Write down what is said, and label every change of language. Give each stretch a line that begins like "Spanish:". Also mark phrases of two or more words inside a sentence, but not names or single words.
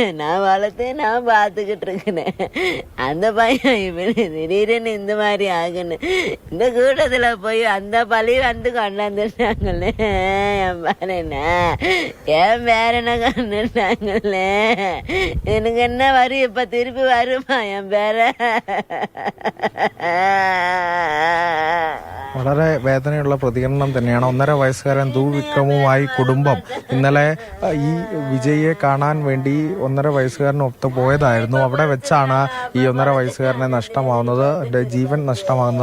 Tamil: நான் வளர்த்தேன், நான் பார்த்துக்கிட்டு இருக்கிறேன். அந்த பையன் இவனு திடீர்னு இந்த மாதிரி ஆகுன்னு இந்த கூட்டத்தில் போய் அந்த பழி வந்து கொண்டாந்துட்டாங்களே. என் பேரன என் பேரனை கொண்டுட்டாங்களே. எனக்கு என்ன வரும் இப்ப திருப்பி வருமா என் பேர?
Malayalam: വളരെ വേദനയുള്ള പ്രതികരണം തന്നെയാണ്. 1.5 വയസ്സുകാരൻ വിക്രമുമായി കുടുംബം ഇന്നലെ ഈ വിജയെ കാണാൻ വേണ്ടി 1.5 വയസ്സുകാരനൊത്ത് പോയതായിരുന്നു. അവിടെ വെച്ചാണ് ഈ 1.5 വയസ്സുകാരനെ നഷ്ടമാവുന്നത്, ജീവൻ നഷ്ടമാകുന്നത്.